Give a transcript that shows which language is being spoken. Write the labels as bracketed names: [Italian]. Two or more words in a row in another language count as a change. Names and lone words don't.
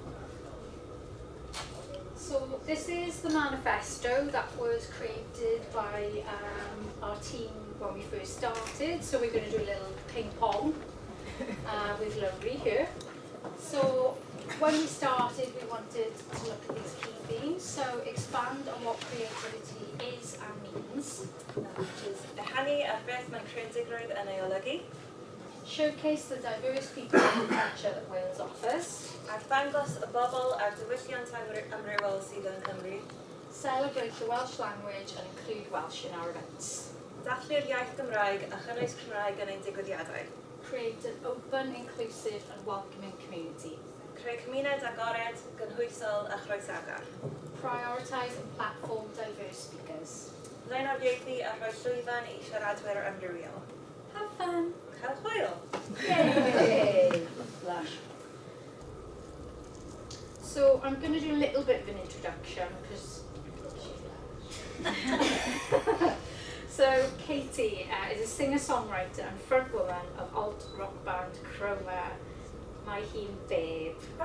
[English] So this is the manifesto that was created by our team when we first started. So we're going to do a little ping pong with Laurie here. So when we started, we wanted to look at these key themes. So expand on what creativity is and means, which is [Welsh] Ehangu ar beth mae'n creadigrwydd yn ei olygu, [English] showcase the diverse people and culture that Wales offers, [Welsh] arddangos y bobl a'r diwylliant amrywiol sydd yn Nghymru, [English] celebrate the Welsh language and include Welsh in our events, [Welsh] dathlu'r iaith Gymraeg a chynnwys Cymraeg yn ein digwyddiadau, [English] create an open, inclusive and welcoming community, [Welsh] creu cymuned agored, gynhwysol a chroesagor, [English] prioritise and platform diverse speakers. [Welsh] Blaenoriaethu a rhoi llwyfan I siaradwyr amrywiol. [English] Have fun! [Welsh] Cael hwyl! [English] Yay! Lush. So I'm going to do a little bit of an introduction because so Katie is a singer-songwriter and frontwoman of alt rock band Chroma, my hun babe.